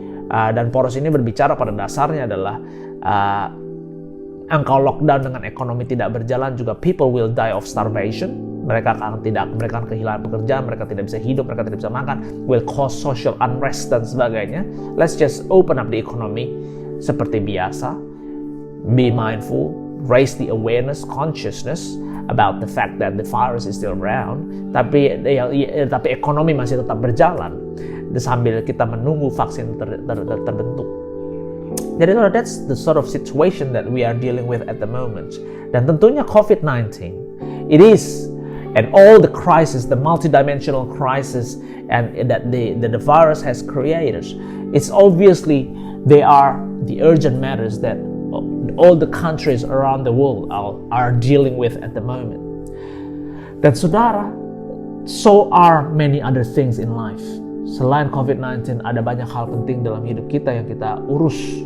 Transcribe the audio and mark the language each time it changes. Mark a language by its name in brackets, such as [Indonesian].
[Indonesian] Dan poros ini berbicara pada dasarnya adalah engkau lockdown dengan ekonomi tidak berjalan, juga [English] people will die of starvation. [Indonesian] Mereka akan kehilangan pekerjaan, mereka tidak bisa hidup, mereka tidak bisa makan, [English] will cause social unrest [Indonesian] dan sebagainya. [English] Let's just open up the economy [Indonesian] seperti biasa. [English] Be mindful, raise the awareness, consciousness about the fact that the virus is still around. [Indonesian] Tapi ekonomi masih tetap berjalan sambil kita menunggu vaksin terbentuk. Jadi [English] that's the sort of situation that we are dealing with at the moment. [Indonesian] Dan tentunya [English] COVID-19, it is, and all the crisis, the multidimensional crisis, and that the virus has created, it's obviously they are the urgent matters that all the countries around the world are dealing with at the moment. [Indonesian] Dan saudara, [English] so are many other things in life. [Indonesian] Selain COVID-19, ada banyak hal penting dalam hidup kita yang kita urus.